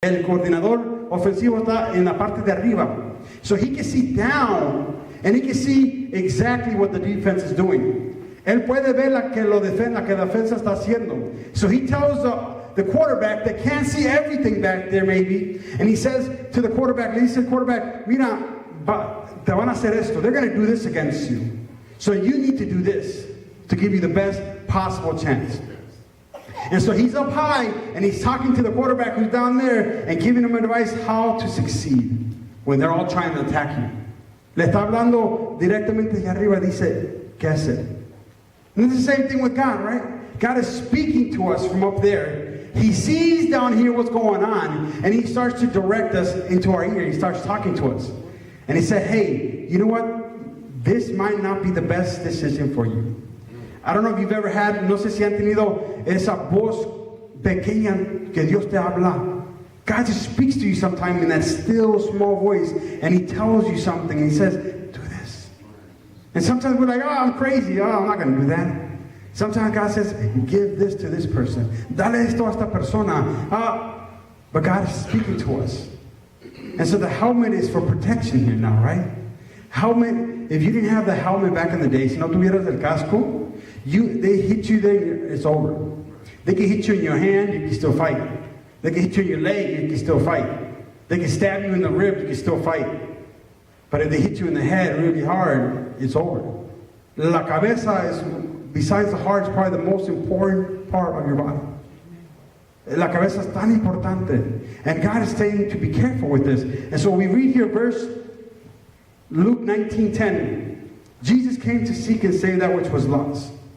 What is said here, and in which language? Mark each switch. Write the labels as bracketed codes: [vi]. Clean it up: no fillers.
[es] El coordinador ofensivo está en la parte de arriba. [en] So he can see down and he can see exactly what the defense is doing. [es] Él puede ver la que la defensa está haciendo. [en] So he tells the quarterback that can't see everything back there maybe, and he says to the quarterback, [es] le dice al quarterback, mira, te van a hacer esto. [en] They're going to do this against you. So you need to do this to give you the best possible chance. And so he's up high and he's talking to the quarterback who's down there and giving him advice how to succeed when they're all trying to attack you. [es] Le está hablando directamente de arriba, dice, ¿qué hacer? [en] And it's the same thing with God, right? God is speaking to us from up there. He sees down here what's going on and he starts to direct us into our ear. He starts talking to us. And he said, hey, you know what? This might not be the best decision for you. I don't know if you've ever had, [es] no sé si han tenido esa voz pequeña que Dios te habla. [en] God just speaks to you sometime in that still small voice and he tells you something and he says, do this. And sometimes we're like, oh, I'm crazy. Oh, I'm not going to do that. Sometimes God says, give this to this person. [es] Dale esto a esta persona. [en] But God is speaking to us. And so the helmet is for protection here now, right? Helmet, if you didn't have the helmet back in the day, [es] si no tuvieras el casco, [en] they hit you there, it's over. They can hit you in your hand, you can still fight. They can hit you in your leg, you can still fight. They can stab you in the rib, you can still fight. But if they hit you in the head really hard, it's over. [es] La cabeza [en] is, besides the heart, is probably the most important part of your body. [es] La cabeza es tan importante. [en] And God is saying to be careful with this. And so we read here verse Luke 19:10. Jesus came to seek and save that which was lost.